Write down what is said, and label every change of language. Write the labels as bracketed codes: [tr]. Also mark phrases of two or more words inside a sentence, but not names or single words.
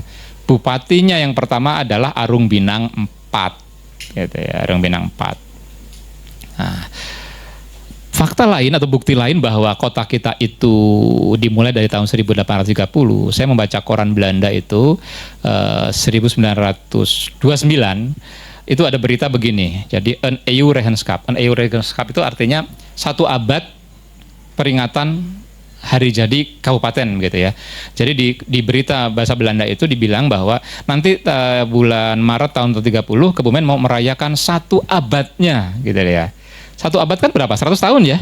[id] Bupatinya yang pertama adalah Arung Binang IV gitu ya, Arung Binang IV. Nah, fakta lain atau bukti lain bahwa kota kita itu dimulai dari tahun 1830, saya membaca koran Belanda itu 1929 itu ada berita begini. Jadi [nl] een eeuw regenschap. Een eeuw regenschap [id] itu artinya 1 abad peringatan hari jadi kabupaten gitu ya. Jadi di berita bahasa Belanda itu dibilang bahwa nanti bulan Maret tahun 30 Kebumen mau merayakan 1 abadnya gitu ya. 1 abad kan berapa? 100 tahun ya.